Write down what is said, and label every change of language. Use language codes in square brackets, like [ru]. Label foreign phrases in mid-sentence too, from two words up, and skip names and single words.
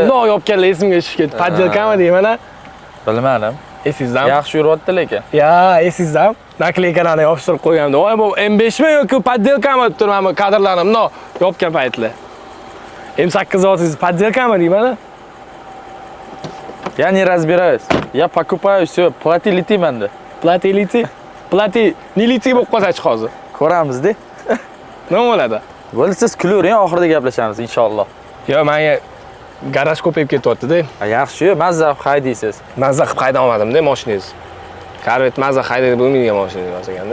[uz] bundoq yopganlar esimga tushib ketdi. Poddelkami deyman-a? Bilmadim. Esizdami? Yaxshi yuryapti lekin. Ya, esizdami? Nakleykalarni yopishtirib qo'ygandim. Voy, bu M5mi yoki poddelkami deb turibman, kadrlarni bundoq yopgan paytlar. M8 olsangiz poddelkami deyman-a? [ru] Я не разбираюсь. Я покупаю всё, плати лети menda. Плати лети. Плати, не лети [uz] bo'lib qolsa-chi hozir. Ko'ramiz-da. Nima bo'ladi? Bo'ldi, siz kulavering, oxirida gaplashamiz inshaalloh. Yo, menga garaj ko'payib ketyapti-da. Yaxshi, mazza haydaysiz. Mazza qilib hayda olmadim-da mashinangiz. Korvet mazza haydaydi bo'lmaydigan mashina emas ekanda.